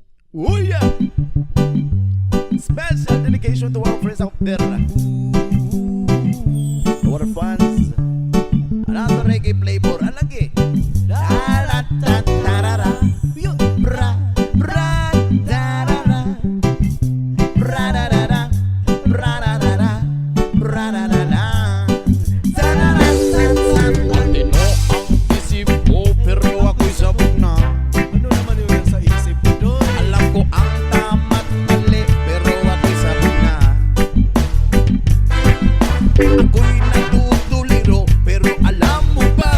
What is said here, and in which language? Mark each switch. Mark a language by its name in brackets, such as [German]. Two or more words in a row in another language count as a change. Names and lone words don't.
[English] Oh yeah! Special dedication to our friends out there. Our fans. Another reggae flavor. [Filipino] Alagi. Da-da-da-da-da-da. Bra, bra, da-da-da. Bra-da-da-da. Bra-da-da-da. Bra-da-da-da. Da-da-da-da-da. Matino ang isip ko pero ako'y sabog na. Ano naman yung sa isip ko doon? Alam ko ang tama't mali pero ako'y sabog na. Ako'y natutuliro pero alam mo ba?